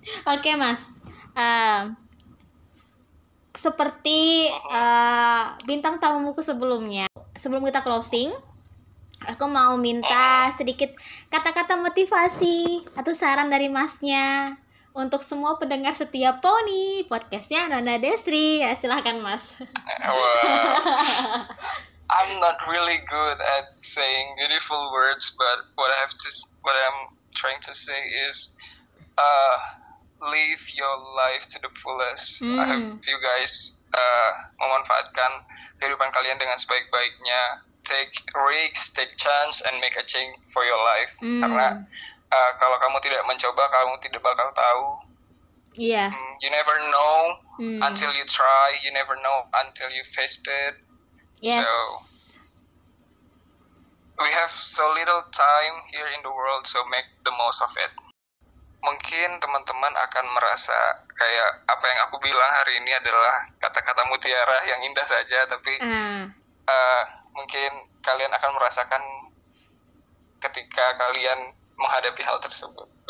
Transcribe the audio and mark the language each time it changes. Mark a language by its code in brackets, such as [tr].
[id] Oke Mas, seperti bintang tamuku sebelumnya, sebelum kita closing, aku mau minta sedikit kata-kata motivasi atau saran dari Masnya untuk semua pendengar setia Poni podcastnya Nona Desri. Ya, silahkan Mas. [en] I'm not really good at saying beautiful words, but what I'm trying to say is live your life to the fullest. I hope you guys [id] memanfaatkan kehidupan kalian dengan sebaik-baiknya. [en] take risks, take chance, and make a change for your life. [id] Karena kalau kamu tidak mencoba, kamu tidak bakal tahu. Iya. [en] You never know until you try. You never know until you faced it. Yes. So, we have so little time here in the world, so make the most of it. [id] Mungkin teman-teman akan merasa kayak apa yang aku bilang hari ini adalah kata-kata mutiara yang indah saja, tapi mungkin kalian akan merasakan ketika kalian menghadapi hal tersebut.